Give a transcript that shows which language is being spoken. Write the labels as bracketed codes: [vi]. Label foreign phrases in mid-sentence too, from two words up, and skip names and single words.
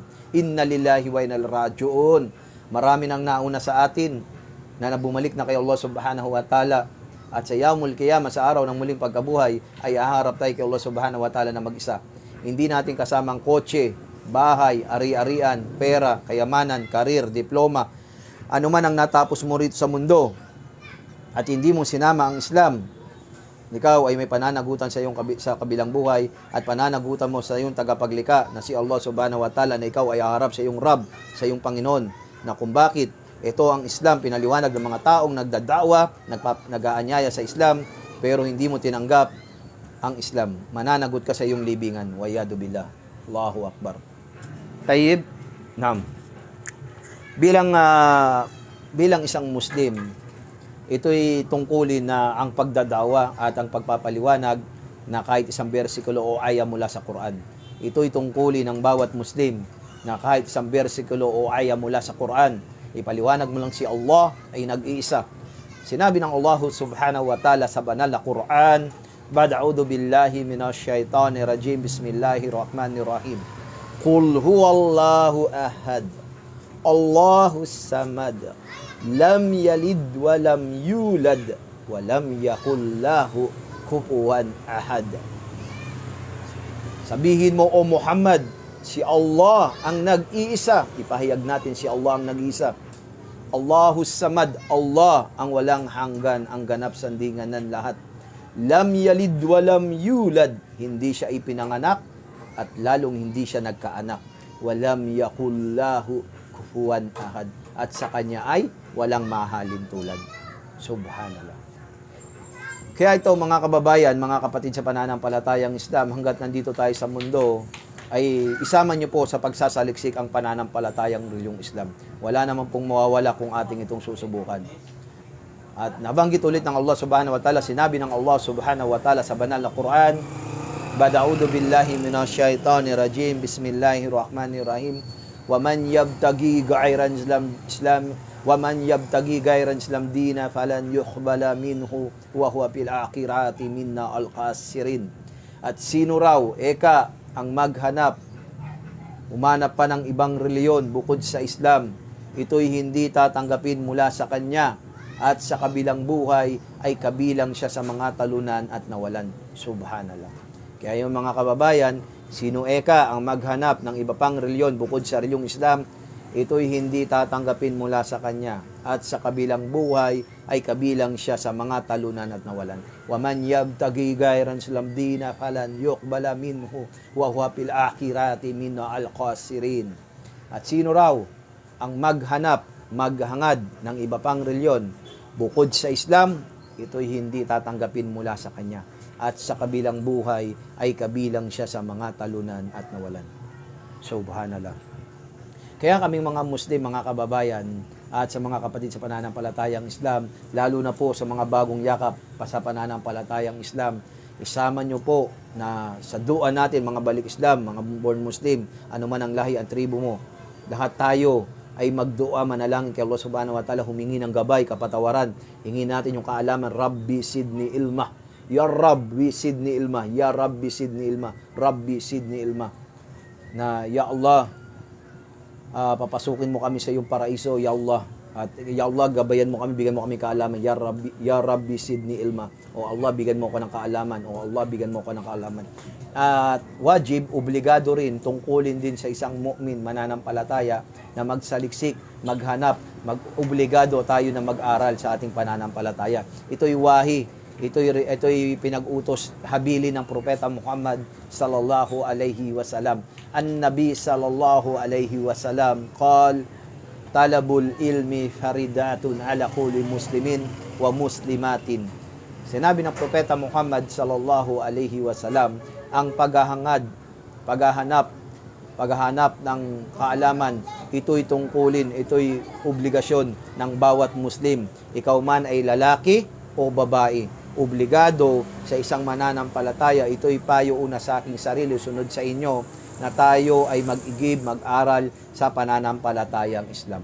[ar] إنا لله وإنا إليه راجعون. [tl] Marami nang nauna sa atin na nabumalik na kay Allah [ar] سبحانه وتعالى. [tl] At sa [ar] يوم القيامة, [tl] sa araw ng muling pagkabuhay, ay haharap tayo kay Allah [ar] سبحانه وتعالى [tl] na mag-isa. Hindi natin kasamang kotse, bahay, ari-arian, pera, kayamanan, karir, diploma, ano man ang natapos mo rito sa mundo, at hindi mo sinama ang Islam, ikaw ay may pananagutan sa iyong sa kabilang buhay at pananagutan mo sa iyong tagapaglikha na si Allah [ar] سبحانه وتعالى, [tl] na ikaw ay haharap sa iyong Rab, sa iyong Panginoon, na kung bakit ito ang Islam, pinaliwanag ng mga taong nagdadawa, nag-aanyaya sa Islam, pero hindi mo tinanggap ang Islam. Mananagot ka sa iyong libingan. [ar] والعياذ بالله. الله أكبر. طيب. نعم. [tl] Bilang isang Muslim, ito'y tungkulin na ang pagdadawa at ang pagpapaliwanag na kahit isang bersikulo o aya mula sa Quran. Ito'y tungkulin ng bawat Muslim na kahit isang bersikulo o aya mula sa Quran, ipaliwanag mo lang si Allah ay nag-iisa. Sinabi ng Allah [ar] سبحانه وتعالى [tl] sa banal na Quran, [ar] أعوذ بالله من الشيطان الرجيم، بسم الله الرحمن الرحيم. قل هو الله أحد، الله الصمد، لم يلد ولم يولد ولم يكن له كفوا أحد. [tl] Sabihin mo, O Muhammad, si Allah ang nag-iisa. Ipahayag natin si Allah ang nag-iisa. [ar] الله الصمد, [tl] Allah ang walang hanggan, ang ganap sandingan ng lahat. [ar] لم يلد ولم يولد, [tl] hindi siya ipinanganak at lalong hindi siya nagkaanak. [ar] ولم يكن له كفوا أحد, [tl] at sa kanya ay walang mahalin tulad. Subhanallah. Kaya ito mga kababayan, mga kapatid sa pananampalatayang Islam, hanggat nandito tayo sa mundo, ay isama niyo po sa pagsasaliksik ang pananampalatayang reliyong Islam. Wala naman pong mawawala kung ating itong susubukan. At nabanggit ulit ng Allah [ar] سبحانه وتعالى, [tl] sinabi ng Allah [ar] سبحانه وتعالى [tl] sa banal na Quran, [ar] أعوذ بالله من الشيطان الرجيم، بسم الله الرحمن الرحيم. وَمَنْ يَبْتَغِي غَيْرَ الْإِسْلَامِ وَمَنْ يَبْتَغِي غَيْرَ الْإِسْلَامِ دِينًا فَلَنْ يُقْبَلَ مِنْهُ وَهُوَ فِي الْآخِرَةِ مِنَ الْخَاسِرِينَ. [tl] At sino raw, eka, ang maghanap, umanap pa ng ibang reliyon bukod sa Islam, ito'y hindi tatanggapin mula sa kanya, at sa kabilang buhay ay kabilang siya sa mga talunan at nawalan. Subhanallah. Kaya yung mga kababayan, sino eka ang maghanap ng iba pang reliyon bukod sa reliyong Islam, ito'y hindi tatanggapin mula sa kanya, at sa kabilang buhay ay kabilang siya sa mga talunan at nawalan. [ar] وَمَنْ يَبْتَغِي غَيْرَ الْإِسْلَامِ دِينًا فَلَنْ يُقْبَلَ مِنْهُ وَهُوَ فِي الْآخِرَةِ مِنَ الْخَاسِرِينَ. [tl] At sino raw ang maghangad ng iba pang reliyon bukod sa Islam, ito'y hindi tatanggapin mula sa kanya, at sa kabilang buhay ay kabilang siya sa mga talunan at nawalan. Subhanallah. Kaya kaming mga Muslim, mga kababayan, at sa mga kapatid sa pananampalatayang Islam, lalo na po sa mga bagong yakap pa sa pananampalatayang Islam, isama nyo po na sa dua natin, mga balik Islam, mga born Muslim, ano man ang lahi at tribo mo, lahat tayo ay magdua, manalangin kay Allah [ar] سبحانه وتعالى, [tl] humingi ng gabay, kapatawaran, hingi natin yung kaalaman, [ar] رب زدني علما، يا رب زدني علما، يا رب زدني علما، رب زدني علما, [tl] na Ya Allah, papasukin mo kami sa iyong paraiso, Ya Allah, at Ya Allah, gabayan mo kami, bigyan mo kami kaalaman, [ar] يا رب زدني علما, [tl] o Allah, bigyan mo ko ng kaalaman, o Allah, bigyan mo ko ng kaalaman. At wajib, obligado rin, tungkulin din sa isang mu'min, mananampalataya, na magsaliksik, maghanap, mag-obligado tayo na mag-aral sa ating pananampalataya. Ito'y wahi, ito'y pinag-utos, habili ng Propeta Muhammad [ar] صلى الله عليه وسلم. النبي صلى الله عليه وسلم قال، طلب العلم فريضة على كل مسلم ومسلمة. [tl] Sinabi ng Propeta Muhammad [ar] صلى الله عليه وسلم, [tl] ang paghahanap ng kaalaman, ito'y tungkulin, ito'y obligasyon ng bawat Muslim. Ikaw man ay lalaki o babae, obligado sa isang mananampalataya. Ito'y payo una sa aking sarili, sunod sa inyo, na tayo ay mag-igib, mag-aral sa pananampalatayang Islam.